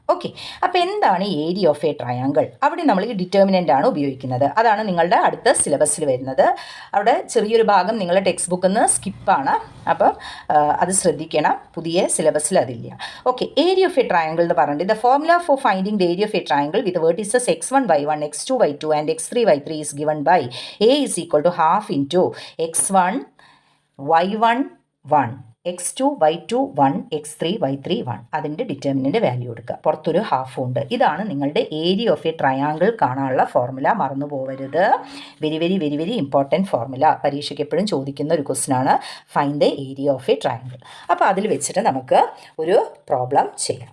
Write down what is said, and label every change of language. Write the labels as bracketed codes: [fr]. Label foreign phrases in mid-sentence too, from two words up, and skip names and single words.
[ml] ഓക്കെ, അപ്പോൾ എന്താണ് [en] area of a triangle? [ml] അവിടെ നമ്മൾ ഈ ഡിറ്റർമിനൻ്റ് ആണ് ഉപയോഗിക്കുന്നത്. അതാണ് നിങ്ങളുടെ അടുത്ത സിലബസിൽ വരുന്നത്. അവിടെ ചെറിയൊരു ഭാഗം നിങ്ങളുടെ ടെക്സ്റ്റ് ബുക്കിൽ നിന്ന് സ്കിപ്പാണ്. അപ്പം അത് ശ്രദ്ധിക്കണം, പുതിയ സിലബസിൽ അതില്ല. [en] okay, area of a triangle [ml] എന്ന് പറഞ്ഞിട്ട് [en] the formula for finding the area of a triangle with vertices x1 y1 x2 y2 and x3 y3 is given by a is equal to half into x1 y1 1 x2 y2 1 x3 y3 1 [ml] അതിൻ്റെ ഡിറ്റർമിനൻ്റ് വാല്യൂ എടുക്കുക. പുറത്തൊരു ഹാഫും ഉണ്ട്. ഇതാണ് നിങ്ങളുടെ [en] area of a triangle [ml] കാണാനുള്ള ഫോർമുല. മറന്നു പോകരുത്. [en] very very very very important formula. [ml] പരീക്ഷയ്ക്ക് എപ്പോഴും ചോദിക്കുന്ന ഒരു ക്വസ്റ്റ്യൻ ആണ്. [en] find the area of a triangle. [ml] അപ്പോൾ അതിൽ വെച്ചിട്ട് നമുക്ക് ഒരു പ്രോബ്ലം ചെയ്യാം.